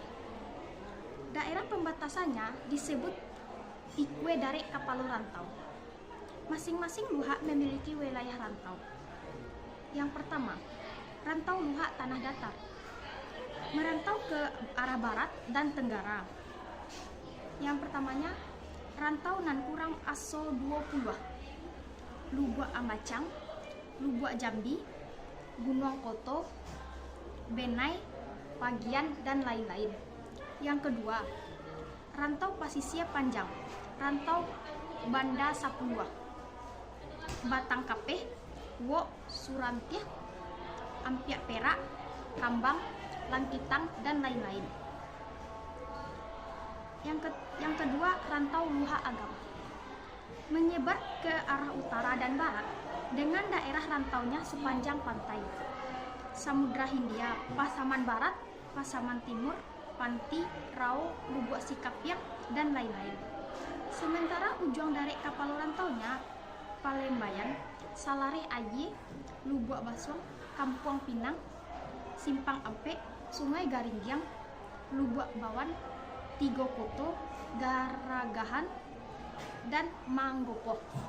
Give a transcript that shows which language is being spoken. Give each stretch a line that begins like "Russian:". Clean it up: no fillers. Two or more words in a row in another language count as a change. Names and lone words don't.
Indonesian: Daerah pembatasannya disebut Ikwe Dare Kapalo Rantau. Masing-masing luhak memiliki wilayah rantau. Yang pertama, rantau luhak tanah datar, merantau ke arah barat dan tenggara. Yang pertamanya, rantau nan kurang aso 20, Lubuak Ambacang, Lubuak Jambi, Gunung Koto, Benai, Pagian, dan lain-lain. Yang kedua, rantau pasisir panjang, rantau Banda Sapulua, Batang Kapeh, Wok, Surantiah, Ampiak Perak, Kambang, Lankitang, dan lain-lain. Yang kedua, rantau Luhak Agam, menyebar ke arah utara dan barat dengan daerah rantaunya sepanjang pantai Samudra Hindia, Pasaman Barat, Pasaman Timur, Panti, Rau, Lubuak Sikapiak, dan lain-lain. Sementara ujung dari kapal rantaunya Palembayan, Salareh Aye, Lubuak Baswang, Kampung Pinang, Simpang Ampe, Sungai Garinggiang, Lubuak Bawan, Tigo Koto, Garagahan, dan Manggopo.